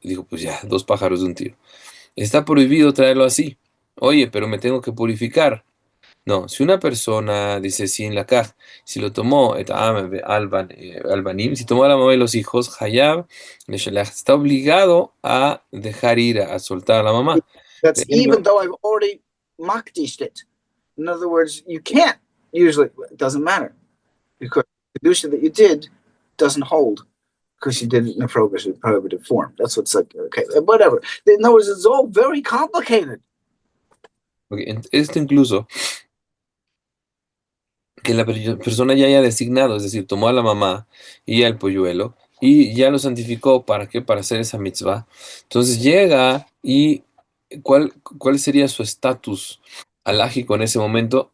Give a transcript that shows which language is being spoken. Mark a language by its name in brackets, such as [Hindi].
[Spanish] Y dijo, pues ya, 2 pájaros de un tiro. Está prohibido traerlo así. Oye, pero me tengo que purificar. No, si una persona dice sí en la caja, si lo tomó, albanim, si tomó a la mamá y los hijos, Hayab, está obligado a dejar ir, a soltar a la mamá. [English] That's even though I've already makdished it. In other words, you can't usually, it doesn't matter because the kedusha that you did doesn't hold because you did it in a prohibitive form. That's what's like, okay, whatever. In other words, it's all very complicated. [Spanish] Okay, esto incluso que la persona ya haya designado, es decir, tomó a la mamá y al polluelo y ya lo santificó, ¿para qué? Para hacer esa mitzvah. Entonces llega y ¿cuál sería su estatus alágico en ese momento?